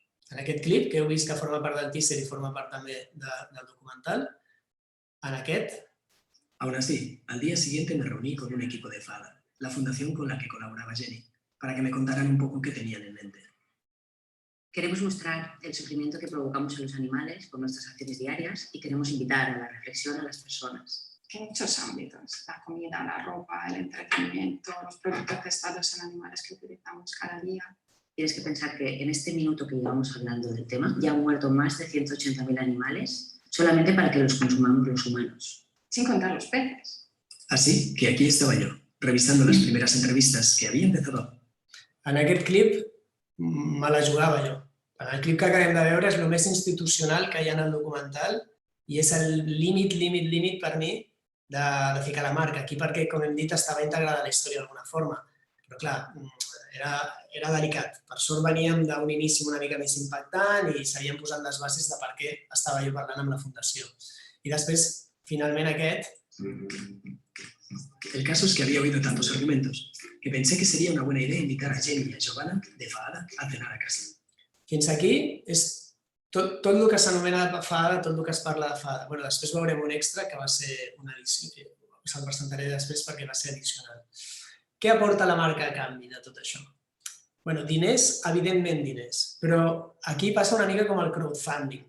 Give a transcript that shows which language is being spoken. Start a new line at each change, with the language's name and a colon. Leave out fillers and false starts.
Catalan: En aquest clip, que heu vist que forma part del teaser i forma part també del documental, en aquest...
Spanish: Aún así, al día siguiente me reuní con un equipo de FADA, la fundación con la que colaboraba Jenny, para que me contaran un poco qué tenían en mente. Queremos mostrar el sufrimiento que provocamos a los animales con nuestras acciones diarias y queremos invitar a la reflexión a las personas. En muchos ámbitos, la comida, la ropa, el entretenimiento, los productos testados en animales que utilizamos cada día. Tienes que pensar que en este minuto que llevamos hablando del tema ya han muerto más de 180.000 animales solamente para que los consumamos los humanos. Sin contar los peces. Así que aquí estaba yo, revisando las primeras entrevistas que había empezado.
Catalan: En aquest clip me la jugava jo. En el clip que acabem de veure és el més institucional que hi ha en el documental i és el límit per mi de ficar la marca. Aquí perquè, com hem dit, estava integrada a la història d'alguna forma. Però clar, era delicat. Per sort veníem d'un inici una mica més impactant i s'havien posat les bases de per què estava jo parlant amb la Fundació. I després, finalment aquest...
Spanish: El caso es que había oído tantos argumentos que pensé que sería una buena idea invitar a Jenny y a Giovanna de Fahada a cenar a casa.
Catalan: Fins aquí és tot el que s'anomena Fahada, tot el que es parla de Fahada. Bueno, després veurem un extra que va ser una edició, se'l presentaré després perquè va ser addicional. Què aporta la marca a canvi de tot això? Bueno, diners, evidentment diners, però aquí passa una mica com el crowdfunding.